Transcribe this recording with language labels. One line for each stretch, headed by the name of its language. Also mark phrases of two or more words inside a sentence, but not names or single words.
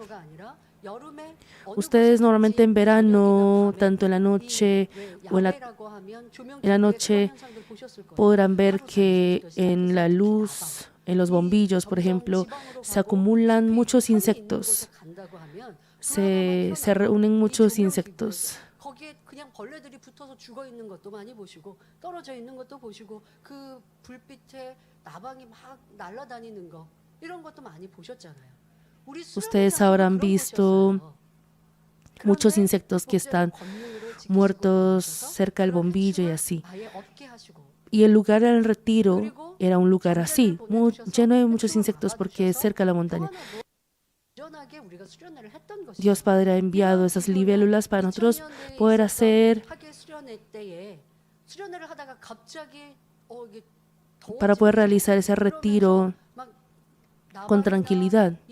Spanish: Ustedes normalmente en verano, tanto en la noche o en la noche, podrán ver que en la luz, en los bombillos, por ejemplo, se acumulan muchos insectos. se reúnen muchos insectos.
Korean: 거기에 그냥 벌레들이 붙어서 죽어 있는 것도 많이 보시고 떨어져 있는 것도 보시고 그 불빛에 나방이 막 날아다니는 거 이런 것도 많이 보셨잖아요. 우리
Spanish: Ustedes habrán visto muchos insectos que están muertos cerca del bombillo y así. Y el lugar del retiro era un lugar así, lleno de muchos insectos porque es cerca de la montaña. Dios Padre ha enviado esas libélulas para nosotros poder hacer, para poder realizar ese retiro con tranquilidad.